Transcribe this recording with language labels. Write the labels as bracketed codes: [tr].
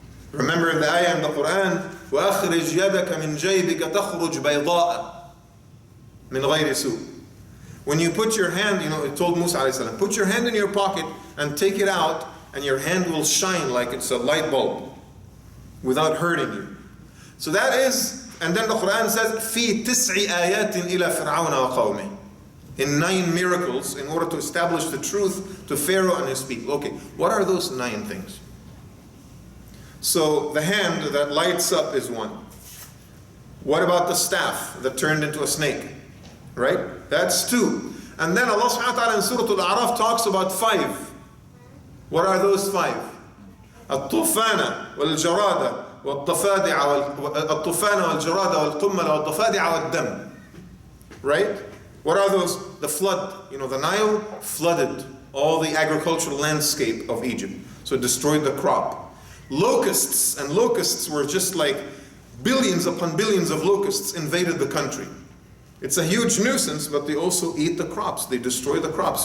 [en] Remember the ayah in the Quran, [ar] وَأَخْرِجْ يَدَكَ مِنْ جَيْبِكَ تَخْرُجْ بَيْضَاءَ مِنْ غَيْرِ سُوءٍ. [en] When you put your hand, it told Musa alayhi salam, put your hand in your pocket and take it out, and your hand will shine like it's a light bulb without hurting you. So that is, and then the Quran says, [ar] فِي تِسْعِ آيَاتٍ إِلَى فِرْعَوْنَ وَقَوْمِهِ, [en] in 9 miracles in order to establish the truth to Pharaoh and his people. Okay, what are those 9 things? So the hand that lights up is one. What about the staff that turned into a snake? Right? That's 2. And then Allah subhanahu wa ta'ala in Surah Al-A'raf talks about 5. What are those 5? [ar] الطوفان والجراد والضفادع الطوفان والجراد والقمل والضفادع والدم. [en] Right? What are those? The flood. The Nile flooded all the agricultural landscape of Egypt. So it destroyed the crop. Locusts, and locusts were just like billions upon billions of locusts invaded the country. It's a huge nuisance, but they also eat the crops. They destroy the crops.